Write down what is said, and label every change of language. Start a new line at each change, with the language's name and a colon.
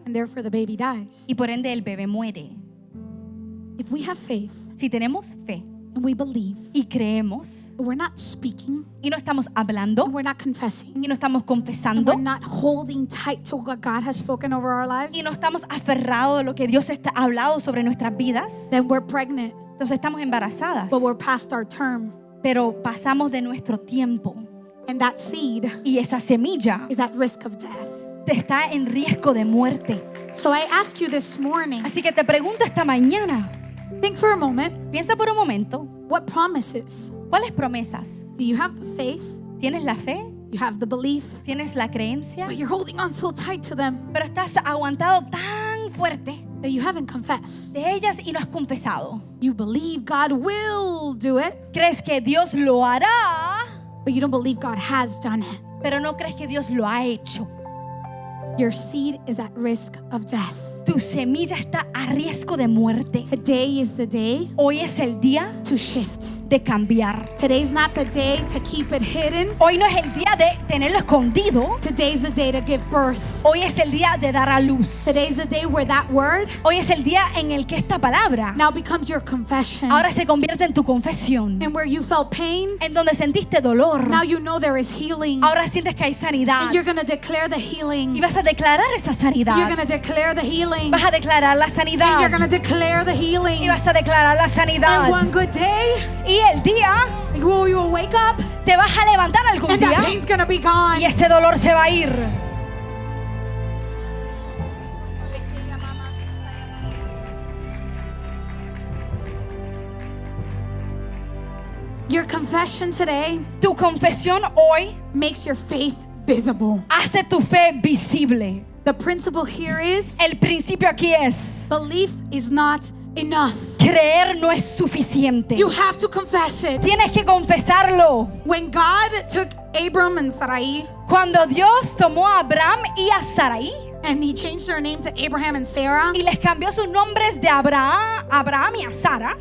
English: and therefore the baby dies.
Spanish: y por ende el bebé muere.
English: If we have faith
Spanish: Si tenemos fe
English: and we believe,
Spanish: y creemos
English: but we're not speaking,
Spanish: y no estamos hablando
English: and we're not confessing,
Spanish: y no estamos
English: and
Spanish: confesando
English: we're not holding tight to what God has spoken over our lives,
Spanish: y no estamos aferrados a lo que Dios ha hablado sobre nuestras vidas,
English: then we're pregnant,
Spanish: entonces estamos embarazadas,
English: but we're past our term.
Spanish: pero pasamos de nuestro tiempo
English: And that seed
Spanish: y esa semilla
English: is at risk of death.
Spanish: está en riesgo de muerte.
English: So I ask you this morning,
Spanish: Así que te pregunto esta mañana,
English: think for a moment,
Spanish: piensa por un momento,
English: what promises?
Spanish: ¿cuáles promesas?
English: Do you have the faith?
Spanish: ¿Tienes la fe?
English: You have the belief,
Spanish: ¿Tienes la creencia?
English: but you're holding on so tight to them
Spanish: Pero estás aguantado tan fuerte
English: that you haven't confessed.
Spanish: de ellas y no has confesado.
English: You believe God will do it,
Spanish: Crees que Dios lo hará,
English: but you don't believe God has done it.
Spanish: pero no crees que Dios lo ha hecho.
English: Your seed is at risk of death.
Spanish: Tu semilla está a riesgo de muerte.
English: Today is the day
Spanish: Hoy es el día
English: to shift.
Spanish: de cambiar.
English: Today's not the day to keep it hidden.
Spanish: Hoy no es el día de tenerlo escondido.
English: Today's the day to give birth.
Spanish: Hoy es el día de dar a luz.
English: Today's the day where that word
Spanish: Hoy es el día en el que esta palabra
English: now becomes your confession.
Spanish: ahora se convierte en tu confesión.
English: And where you felt pain,
Spanish: En donde sentiste dolor,
English: now you know there is healing.
Spanish: ahora sientes que hay sanidad.
English: And you're going to declare the
Spanish: Y
English: healing.
Spanish: vas a declarar esa sanidad.
English: You're going to declare the healing.
Spanish: Vas a declarar la
English: And
Spanish: sanidad.
English: you're going to declare the healing.
Spanish: Y vas a declarar la
English: And
Spanish: sanidad.
English: one good day,
Spanish: Y el día
English: you will wake up
Spanish: te vas a levantar algún
English: and that
Spanish: día
English: pain's going to be gone.
Spanish: y ese dolor se va a ir.
English: Your confession today
Spanish: Tu confesión hoy
English: makes your faith visible.
Spanish: hace tu fe visible.
English: The principle here is
Spanish: El principio aquí es:
English: belief is not enough.
Spanish: creer no es suficiente.
English: You have to confess it.
Spanish: Tienes que confesarlo.
English: When God took Abram and Sarai
Spanish: Cuando Dios tomó a Abraham y a Sarai
English: and he changed their name to Abraham and Sarah,
Spanish: y les cambió sus nombres de Abraham y a Sara,